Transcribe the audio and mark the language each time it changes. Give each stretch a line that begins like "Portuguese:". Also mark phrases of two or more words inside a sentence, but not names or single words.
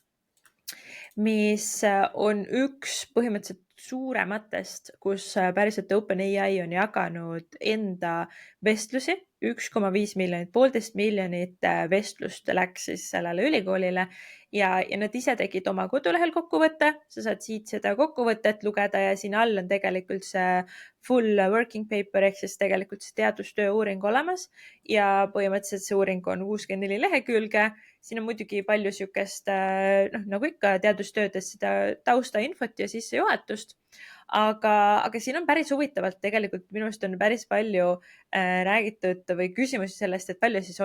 Estonian: mis on üks põhimõtteliselt suurematest, kus päriselt OpenAI on jaganud enda vestlusi, 1,5 miljonit, 1,5 miljonit vestlust läks siis sellele ülikoolile ja nad ise tegid oma kodulehel kokkuvõtte, sa saad siit seda kokkuvõtet lugeda ja siin all on tegelikult see
English: full working paper
Estonian: ehk siis tegelikult see teadustöö uuring olemas ja põhimõtteliselt see uuring on 64 lehekülge. Siin on muidugi palju sihukest, nagu ikka teadustöödes seda taustainfot ja sissejuhatust, aga siin on päris huvitavalt tegelikult minu arust on päris palju räägitud või küsimusi sellest, et palju siis